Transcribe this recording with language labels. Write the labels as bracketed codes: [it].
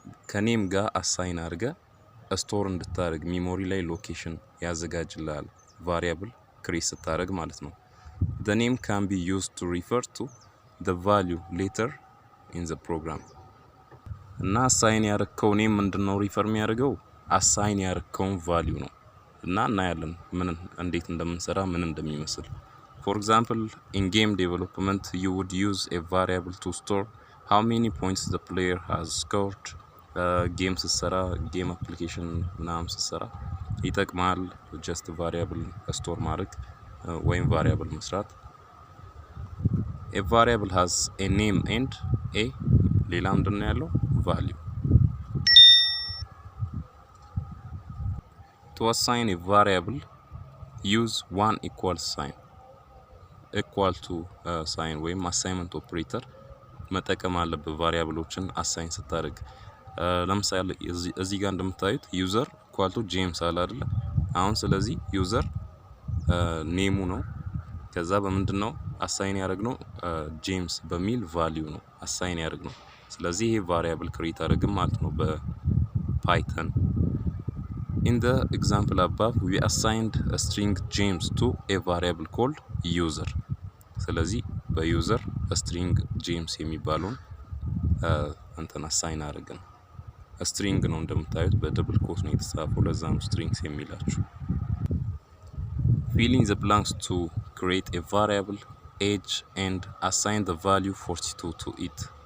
[am] ከኔም ጋር አሳይን አድርገ ስቶር እንድታደርግ ሚሞሪ ላይ ሎኬሽን ያዘጋጅልሃል። ቫሪያብል ክሬት ስታደርግ ማለት ነው። [en] the name can be used to refer to the value later in the program [am] እና አሳይን ያደረከው ኔም ምንድነው ሪፈር የሚያደርገው አሳይን ያደረከው ቫልዩ ነው። እና እናያለን እንዴት እንደምንሰራ ምን እንደሚመስል። [en] For example, in game development, you would use a variable to store how many points the player has scored. [am] Game ስሰራ game application ምናምን ስሰራ ይጠቅማል just variable store ማድረግ ወይም variable መስራት። [en] A variable has a name and a [am] ሌላ ምንድነው ያለው value. [en] To assign a variable, use one equal sign. [am] equal to sign ወይም አሳይንመንት ኦፕሬተር መጠቀም አለበት ቫሪያብሎችን አሳይን ስታደርግ። ለምሳሌ እዚህ ጋር እንደምታዩት ዩዘር equal to ጄምስ አለ አይደል? አሁን ስለዚህ ዩዘር ኔሙ ነው። ከዛ በምንድነው አሳይን ያደርግነው ጄምስ በሚል ቫልዩ ነው አሳይን ያደርግነው። ስለዚህ ይሄ ቫሪያብል ክሬት አደረግን ማለት ነው በፓይተን። [en] In the example above, we assigned a string James to a variable called user. [am] ስለዚህ በዩዘር string James የሚባለውን እንትን አሳይን አደረግን። string ነው እንደምታዩት በደብል ኮት ነው የተጻፈው፣ ለዛ ነው strings የሚላችሁ። [en] Fill in the blanks to create a variable age and assign the value 42 to it.